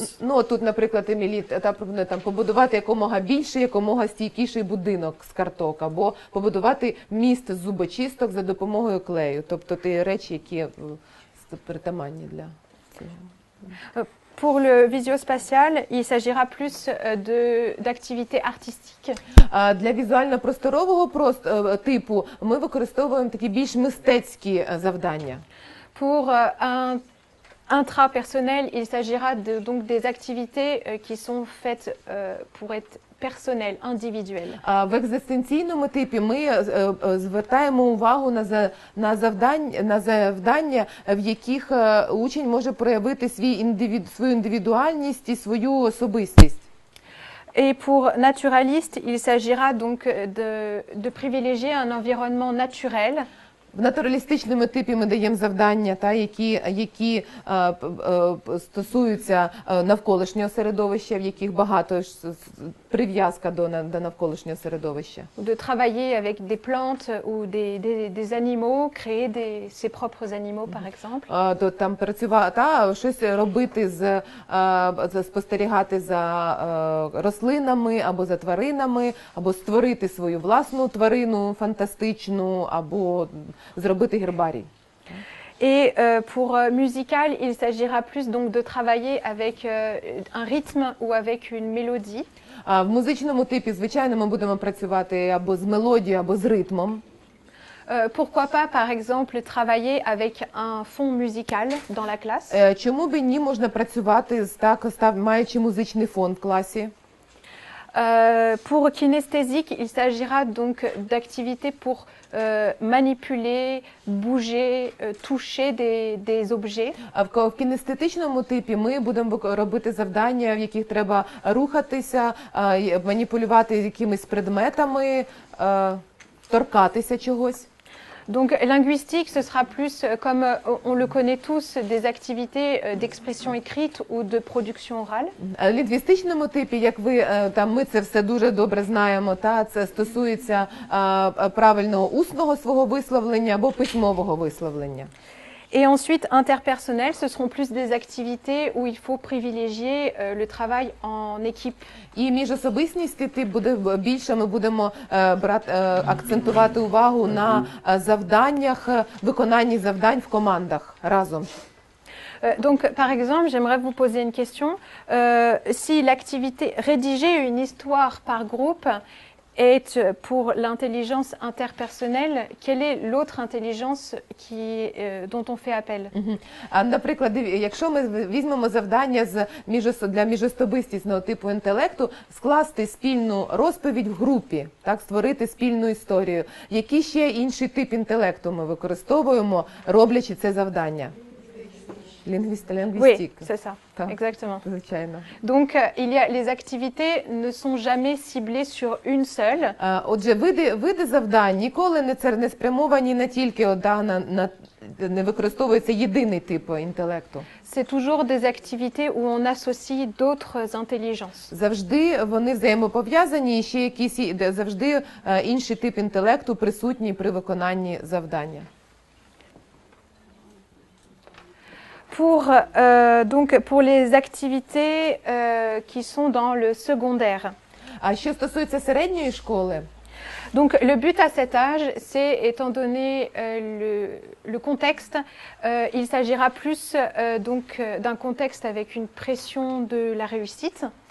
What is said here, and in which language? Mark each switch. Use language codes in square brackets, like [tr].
[uk] Ну, тут, наприклад, Емілі пропонує побудувати якомога більший, якомога стійкіший будинок з карток, або побудувати міст з зубочисток за допомогою клею. Тобто ті речі, які притаманні для цього. [fr] Pour le visio-spatial, il s'agira plus d'activités artistiques. [uk] Для візуально-просторового типу ми використовуємо такі більш мистецькі завдання. [fr] Pour un intrapersonnel, il s'agira donc des activités qui sont faites pour être personnelles, individuelles. [uk] В екзистенційному типі ми звертаємо увагу на завдання, в яких учень може проявити свою індивідуальність і свою особистість. [fr] Et pour naturaliste, il s'agira donc de privilégier un environnement naturel. [uk] В натуралістичному типі ми даємо завдання, які стосуються навколишнього середовища, в яких багато прив'язка до навколишнього середовища. [fr] De travailler avec des plantes ou des animaux, créer ses propres animaux, par exemple. [uk] Там працювати, щось робити, спостерігати за рослинами або за тваринами, або створити свою власну тварину фантастичну, або зробити гербарій. [fr] Et pour musical, il s'agira plus donc de travailler avec un rythme ou avec une mélodie. [uk] А в музичному типі, звичайно, ми будемо працювати або з мелодією, або з ритмом. [fr] Pourquoi pas, par exemple, travailler avec un fond musical dans la classe? [uk] Чому б і ні, можна працювати маючи музичний фон в класі. [fr] Pour kinesthésique, il s'agira donc d'activités pour manipuler, bouger, toucher des objets. [uk] А в кінестетичному типі ми будемо робити завдання, в яких треба рухатися, маніпулювати якимись предметами, торкатися чогось. [fr] Donc linguistique, ce sera plus, comme on le connaît tous, des activités d'expression écrite ou de production orale. [uk] В лінгвістичному типі, як ми це все дуже добре знаємо, це стосується правильного усного свого висловлення або письмового висловлення. [fr] Et ensuite, interpersonnel, ce seront plus des activités où il faut privilégier le travail en équipe. [uk] І міжособистісний тип буде більше, ми будемо акцентувати увагу на завданнях, виконанні завдань в командах разом. [fr] Donc, par exemple, j'aimerais vous poser une question. Si l'activité rédiger une histoire par groupe est pour l'intelligence interpersonnelle, quelle est l'autre intelligence dont on fait appel? [uk] Наприклад, якщо ми візьмемо завдання для міжособистісного типу інтелекту, скласти спільну розповідь в групі, так, створити спільну історію. Який ще інший тип інтелекту ми використовуємо, роблячи це завдання? [fr] Oui, c'est ça, exactement. Donc, les activités ne sont jamais ciblées sur une seule. [uk] Отже, види завдань ніколи не спрямовані на тільки не використовується єдиний тип інтелекту. [fr] C'est toujours des activités où on associe d'autres intelligences. [uk] Завжди вони взаємопов'язані, і ще якісь завжди інший тип інтелекту присутній при виконанні завдання. [fr] Pour les activités qui sont dans le secondaire. [uk] А що стосується середньої школи? [fr] Donc le but à cet âge, c'est, étant donné le contexte, il s'agira plus d'un contexte avec une pression de la réussite.